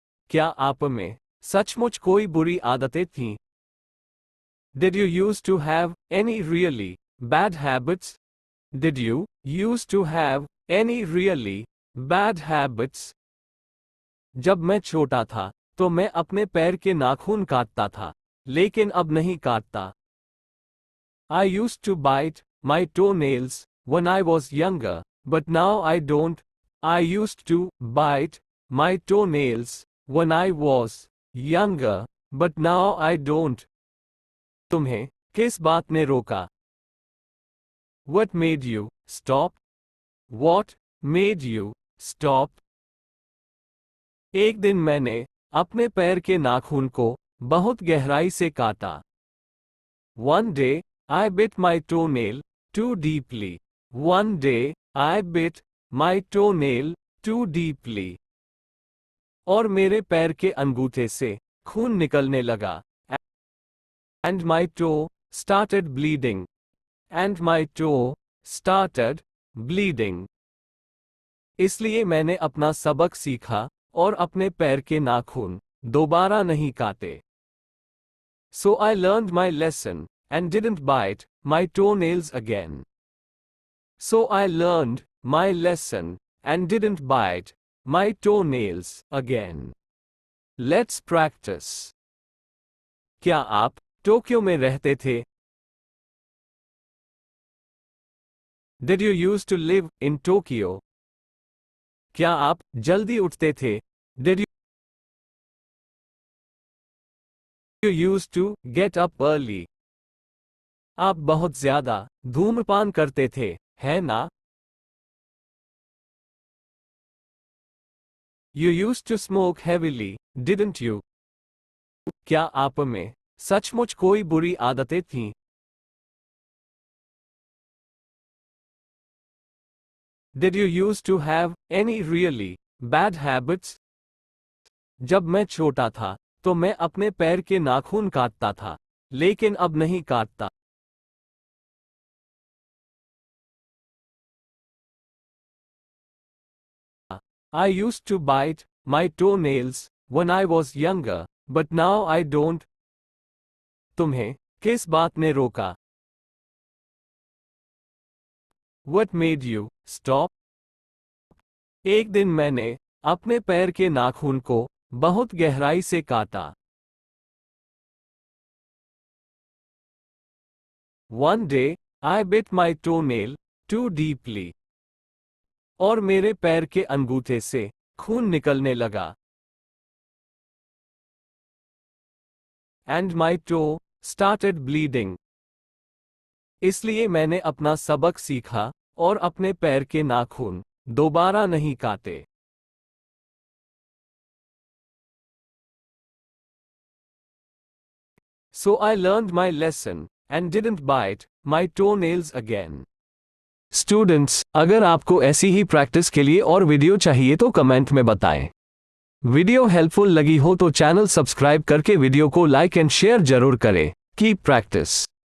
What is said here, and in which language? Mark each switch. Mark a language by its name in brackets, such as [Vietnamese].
[Hindi] क्या आप में सचमुच कोई बुरी आदतें थीं? [English] Did you used to have any really bad habits? Did you used to have any really bad habits? [Hindi] जब मैं छोटा था तो मैं अपने पैर के नाखून काटता था, लेकिन अब नहीं काटता। [English] I used to bite my toenails when I was younger, but now I don't. I used to bite my toenails when I was younger, but now I don't. [Hindi] तुम्हें किस बात ने रोका? [English] What made you stop? What made you stop? [Hindi] एक दिन मैंने अपने पैर के नाखून को बहुत गहराई से काटा। [English] One day, I bit my toenail too deeply. One day, I bit my toenail too deeply. [Hindi] और मेरे पैर के अंगूठे से खून निकलने लगा। [English] And my toe started bleeding. And my toe started bleeding. [Hindi] इसलिए मैंने अपना सबक सीखा और अपने पैर के नाखून दोबारा नहीं काटे। [English] So I learned my lesson and didn't bite my toenails again. So I learned my lesson and didn't bite my toenails again. Let's practice. [Hindi] क्या आप टोक्यो में रहते थे? [English] Did you used to live in Tokyo? [Hindi] क्या आप जल्दी उठते थे? [English] Did you used to get up early? [Hindi] आप बहुत ज्यादा धूम्रपान करते थे, है ना? [English] You used to smoke heavily, didn't you? [Hindi] क्या आप में सचमुच कोई बुरी आदतें थीं? [English] Did you used to have any really bad habits? [Hindi] जब मैं छोटा था तो मैं अपने पैर के नाखून काटता था, लेकिन अब नहीं काटता। [English] I used to bite my toenails when I was younger, but now I don't. [Hindi] तुम्हें किस बात ने रोका? [English] What made you stop? [Hindi] एक दिन मैंने अपने पैर के नाखून को बहुत गहराई से काटा। [English] One day, I bit my toenail too deeply. [Hindi] और मेरे पैर के अंगूठे से खून निकलने लगा। [English] And my toe started bleeding. [Hindi] इसलिए मैंने अपना सबक सीखा और अपने पैर के नाखून दोबारा नहीं काटे। [English] So I learned my lesson and didn't bite my toenails again. [Hindi] Students, अगर आपको ऐसी ही प्रैक्टिस के लिए और वीडियो चाहिए तो कमेंट में बताएं। वीडियो हेल्पफुल लगी हो तो चैनल सब्सक्राइब करके वीडियो को लाइक एंड शेयर जरूर करें। [English] Keep practice.